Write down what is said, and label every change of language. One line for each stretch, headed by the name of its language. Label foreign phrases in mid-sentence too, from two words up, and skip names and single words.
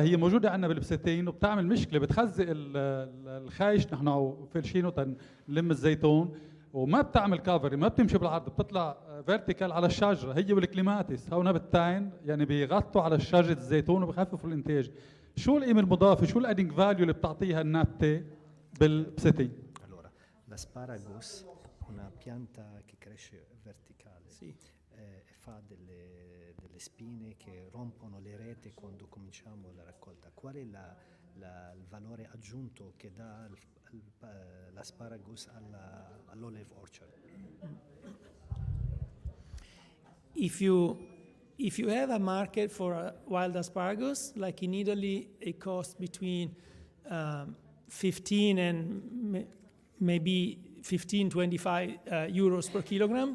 Arabic: هي موجوده عندنا بالبساتين وبتعمل مشكله، بتخزق الخايش نحن فلشينه تنلم الزيتون وما بتعمل كافر، ما بتمشي بالعرض، بتطلع فيرتيكال على الشجره. هي والكليماتيس هون بالتاين يعني بيغطوا على شجره الزيتون وبخففوا الانتاج. شو القيمه المضافه، شو
English: adding value
Arabic: اللي بتعطيها النبته بالبساتين؟
Italian: Allora, l'asparagus una pianta che cresce verticale e fa delle spine che rompono le rete quando cominciamo la raccolta. Qual è il valore aggiunto che dà l'asparagus all'
English: olive orchard? If you have a market for wild asparagus, like in Italy, it costs between 15 and maybe 25 euros per kilogram.